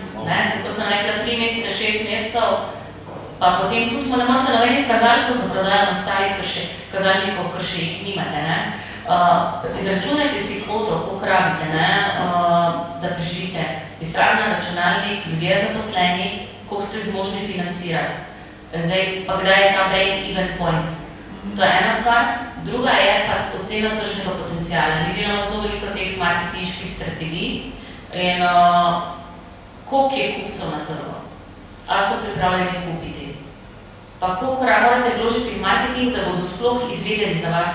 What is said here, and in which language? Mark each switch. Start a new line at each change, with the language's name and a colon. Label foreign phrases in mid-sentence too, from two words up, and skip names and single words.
Slovenian: Zato sem rekla 3 mesece, 6 mesecev, Pa potem tudi ne morate nobenih kazalcev za prodajo nastalih kazalnikov, ker še jih nimate. Ne? Izračunajte si kvoto, koliko rabite, ne? Da preživite. Pisarna, računalnik, ljudje zaposleni, koliko ste zmožni financirati. Zdaj, pa kdaj je ta
English: break-even point?
Slovenian: To je ena stvar. Druga je pa ocena tržnega potenciala. Mi delamo zelo veliko teh marketinških strategij in koliko je kupcev na trgu? A so pripravljeni kupiti? Pa koliko morate vložiti v marketing, da bodo sploh izvedeli za vas?